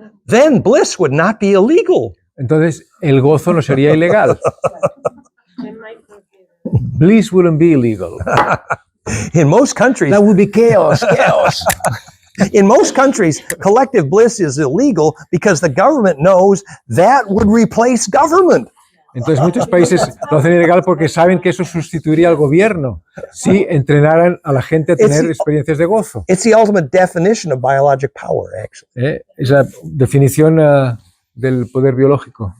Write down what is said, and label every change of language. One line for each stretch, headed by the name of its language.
English: then bliss would not be illegal.
Spanish: entonces el gozo no sería ilegal.
English: Bliss wouldn't be illegal. In most countries, That would be chaos. in most countries, collective bliss is illegal because the government knows that would replace government.
Spanish: Entonces muchos países lo hacen ilegal porque saben que eso sustituiría al gobierno si entrenaran a la gente a tener experiencias de gozo.
English: It's the ultimate definition of biologic power, actually.
Spanish: Es la definición del poder biológico.